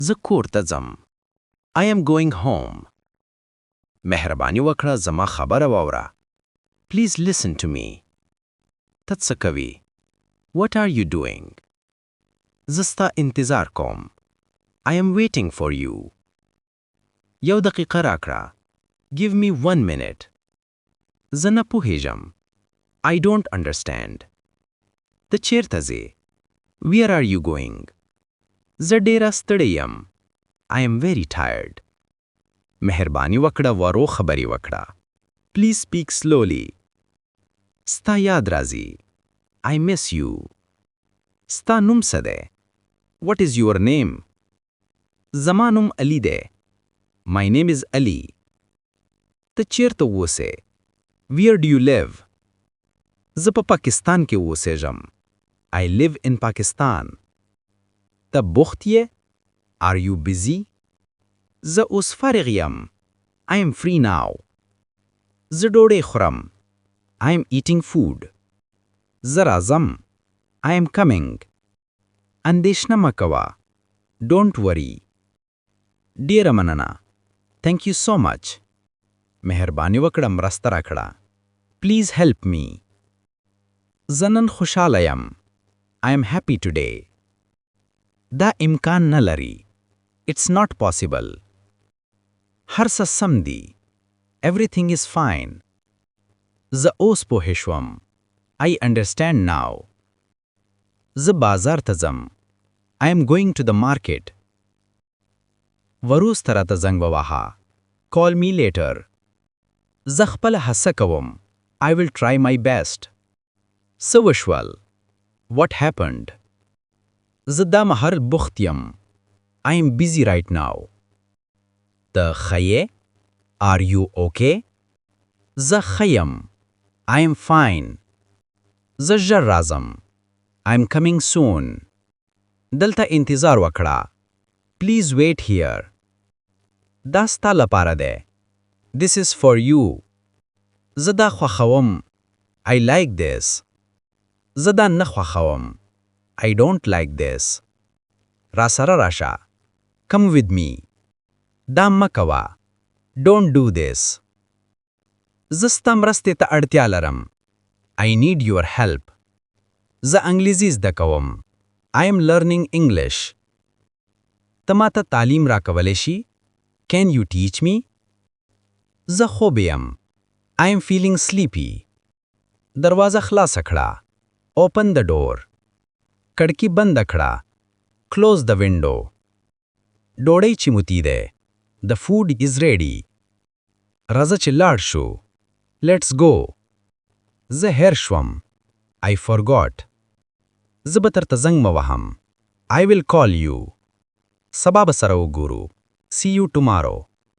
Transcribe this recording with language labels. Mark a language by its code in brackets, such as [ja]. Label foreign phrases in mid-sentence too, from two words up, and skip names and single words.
[ps] زه کور ته ځم. [en] I am going home. [ps] مهرباني وکړه زما خبره واوره. [en] Please listen to me. [ps] ته څه کوي؟ [en] What are you doing? [ps] زه ستا انتظار کوم. [en] I am waiting for you. [ps] یو دقیقه راکړه. [en] Give me 1 minute. [ps] زه نه پوهیږم. [en] I don't understand. [ps] ته چیرته ځې؟ [en] Where are you going? [ps] زه ډېره ستړی یم. [en] I am very tired. [ps] مهرباني وکړه ورو خبرې وکړه. [en] Please speak slowly. [ps] ستا یاد راځي. [en] I miss you. [ps] ستا نوم څه دی؟ [en] What is your name? [ps] زما نوم علي دی. [en] My name is Ali. [ps] ته چیرته اوسې؟ [en] Where do you live? [ps] زه په پاکستان کې اوسېږم. [en] I live in Pakistan. [ps] ته بوخت یې؟ [en] Are you busy? [ps] زه اوس فارغ یم. [en] I am free now. [ps] زه ډوډۍ خورم. [en] I am eating food. [ps] زه راځم. [en] I am coming. [ps] اندېښنه مه کوه. [en] Don't worry. [ps] ډېره مننه. [en] Thank you so much. [ps] مهرباني وکړه مرسته راکړه. [en] Please help me. [ps] زه نن خوشاله یم. [en] I am happy today. [ps] دا امکان نه لري. [en] It's not possible. [ps] هر څه سم دي. [en] Everything is fine. [ps] زه اوس پوه شوم. [en] I understand now. [ps] زه بازار ته ځم. [en] I am going to the market. [ps] وروسته راته زنګ ووهه. [en] Call me later. [ps] زه خپله هڅه کوم. [en] I will try my best. [ps] څه وشول؟ [en] What happened? [ps] زه دا مهال بوخت یم. [en] I am busy right now. [ps] ته ښه یې؟ [en] Are you okay? [ps] زه ښه یم. [en] I am fine. [ps] زه ژر راځم. [en] I am coming soon. [ps] دلته انتظار وکړه. [en] Please wait here. [ps] دا ستا لپاره دی. [en] This is for you. [ps] زه دا خوښوم. [en] I like this. [ps] زه دا نه خوښوم. [en] I don't like this. [ps] را سره راشه. [en] Come with me. [ps] دا مه کوه. [en] Don't do this. [ps] زه ستا مرستې ته اړتیا لرم. [en] I need your help. [ps] زه انګلیزي زده کوم. [en] I am learning English. [ps] ته ماته تعلیم راکولی شي؟ [en] Can you teach me? [ps] زه خوب یم. [en] I am feeling sleepy. [ps] دروازه خلاصه کړه. [en] Open the door. [ps] کړکۍ بند کړه. [en] Close the window. [ps] ډوډۍ چمتو ده. [en] The food is ready. [ps] راځه چې لاړ شو. [en] Let's go. [ps] زه هېر شوم. [en] I forgot. [ps] زه به درته زنګ مه وهم. [en] I will call you. [ps] سبا به سره وګورو. [en] See you tomorrow.